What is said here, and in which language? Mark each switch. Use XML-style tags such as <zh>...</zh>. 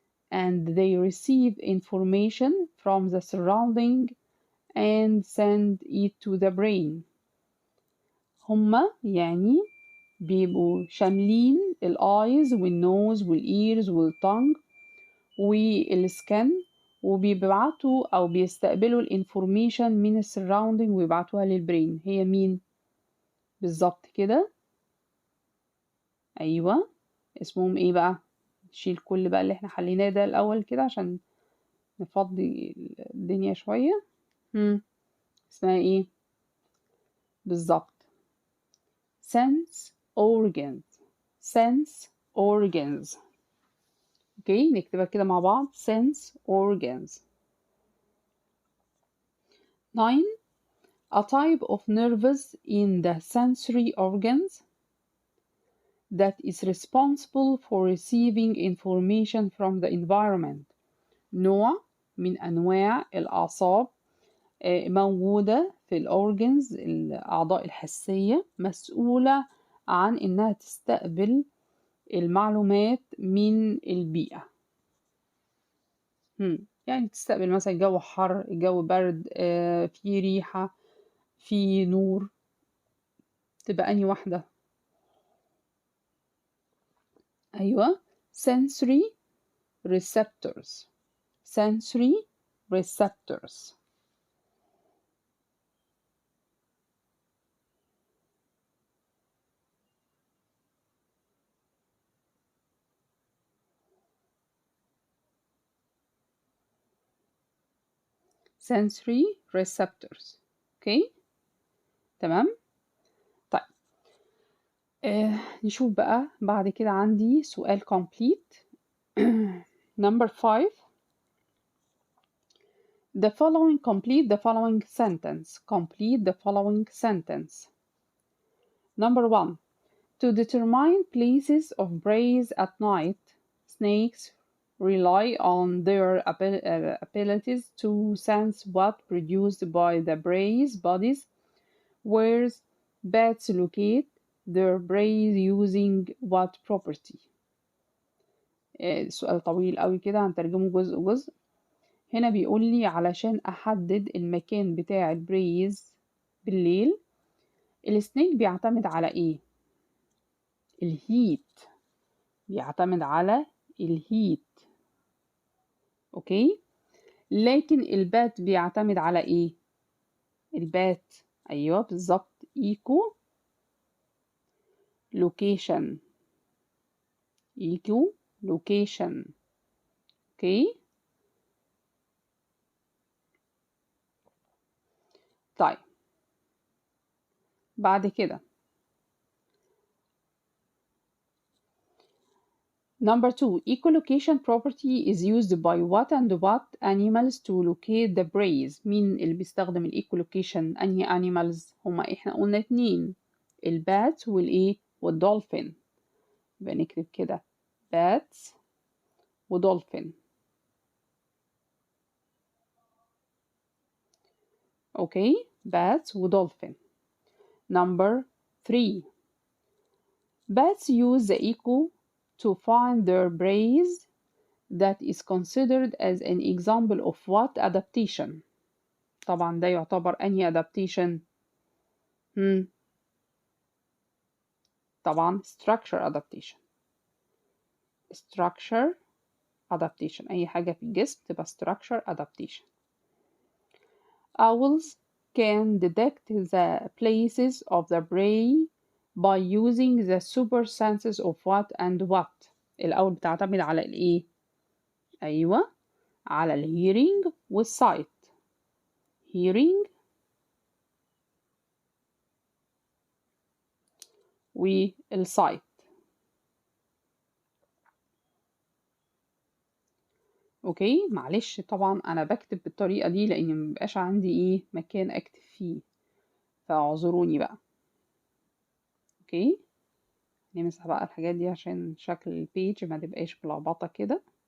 <en>and they receive information from the surrounding and send it to the brain.</en> <ar>هما يعني بيبقوا شاملين الايز والنوز والايرز والتونج والسكن، وبيبعتوا او بيستقبلوا الانفورميشن من السراوندينج ويبعتوها للبرين. هي مين بالظبط كده؟ ايوه اسمهم ايه بقى؟ نشيل كل بقى اللي احنا حليناه ده الأول كده عشان نفضي الدنيا شوية. اسمها ايه بالظبط؟</ar> <en>sense organs. sense organs.</en> <ar>اوكي نكتبها كده مع بعض.</ar> <en>sense organs. 9. a type of nerves in the sensory organs that is responsible for receiving information from the environment.</en> <ar>نوع من أنواع الأعصاب موجودة في الأورجنز، الأعضاء الحسية، مسؤولة عن إنها تستقبل المعلومات من البيئة. يعني تستقبل مثلا جو حر، جو برد، في ريحة، في نور. تبقى أنهي واحدة؟ أيوة</ar> <en>sensory receptors. sensory receptors. sensory receptors.</en> <ar>اوكي تمام. طيب نشوف بقى بعد كده. عندي سؤال complete.</ar> <en>number 5. the following complete the following sentence. complete the following sentence. number 1. to determine places of prey at night, snakes rely on their abilities to sense what produced by the prey's bodies, whereas bats locate their prey using what property.</en> <ar>سؤال طويل قوي كده، هنترجمه جزء جزء. هنا بيقول لي علشان أحدد المكان بتاع البريز بالليل، السنيك بيعتمد على إيه؟ الهيت. بيعتمد على الهيت. أوكي؟ لكن البات بيعتمد على إيه؟ البات أيوه بالظبط إيكو لوكيشن. إيكو لوكيشن. أوكي؟ طيب بعد كده</ar> <en>number 2. echolocation property is used by what and what animals to locate the prey.</en> <ar>مين اللي بيستخدم الايكولوكيشن؟ انهي animals؟ هما احنا قلنا 2، البات والايه والدولفين. يبقى نكتب كده bats ودولفين. اوكي bats ودولفين.</ar> <en>number 3. bats use the echo to find their prey that is considered as an example of what adaptation.</en> <ar>طبعا ده يعتبر أنهي adaptation؟ طبعا</ar> <en>structure adaptation. structure adaptation.</en> <ar>أي حاجة في الجسم تبقى structure adaptation.</ar> <en>owls can detect the places of the prey by using the super senses of what and what.</en> <ar>الأول بتعتمد على الإيه؟ أيوة على الهيرينج والسايت. hearing والسايت. اوكي معلش طبعا انا بكتب بالطريقه دي لان مبقاش عندي ايه مكان اكتب فيه، فاعذروني بقى. اوكي نمسح بقى الحاجات دي عشان شكل البيج ما تبقاش ملخبطه كده.</ar>